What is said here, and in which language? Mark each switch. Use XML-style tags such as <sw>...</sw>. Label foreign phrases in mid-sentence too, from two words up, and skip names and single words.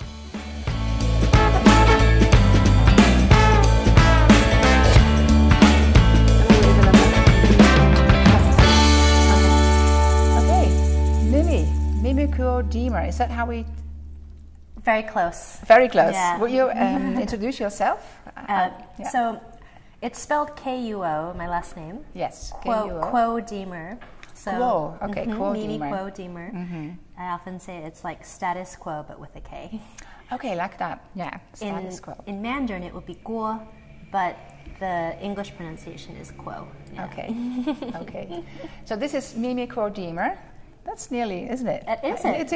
<en>Mimi Kuo Deemer, is that how we... Very close. Very close. Yeah. Will you introduce yourself? Yeah. So, it's spelled K-U-O, my last name. Yes, Kuo, Kuo Deemer. So, Kuo, okay, Kuo Mimi Deemer. Kuo Deemer. I often say it's like status quo, but with a K. Okay, like that, yeah, status quo. In Mandarin it would be Guo, but the English pronunciation is Kuo. Yeah. Okay, okay. So this is Mimi Kuo Deemer. That's nearly, isn't it? It</en>